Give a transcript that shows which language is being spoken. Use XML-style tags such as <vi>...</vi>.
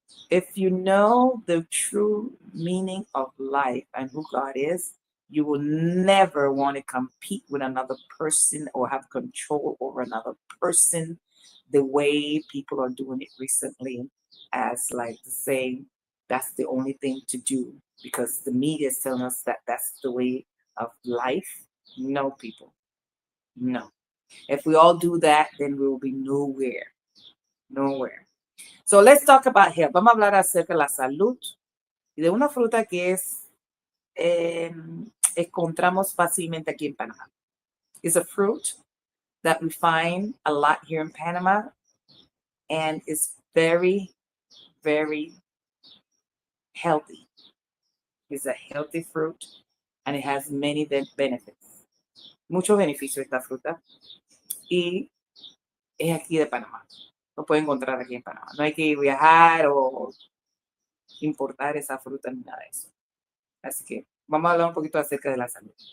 <en>If you know the true meaning of life and who God is, you will never want to compete with another person or have control over another person the way people are doing it recently, as like to say that's the only thing to do because the media is telling us that that's the way of life. No, people, no. If we all do that, then we will be nowhere, nowhere. So let's talk about health.</en> <es>Vamos a hablar acerca de la salud y de una fruta que eh, encontramos fácilmente aquí en Panamá.</es> <en>It's a fruit that we find a lot here in Panama and is very, very healthy. It's a healthy fruit and it has many benefits.</en> <es>Muchos beneficios esta fruta y es aquí de Panamá. Lo pueden encontrar aquí en Panamá. No hay que viajar o importar esa fruta ni nada de eso. Así que vamos a hablar un poquito acerca de la salud.</es>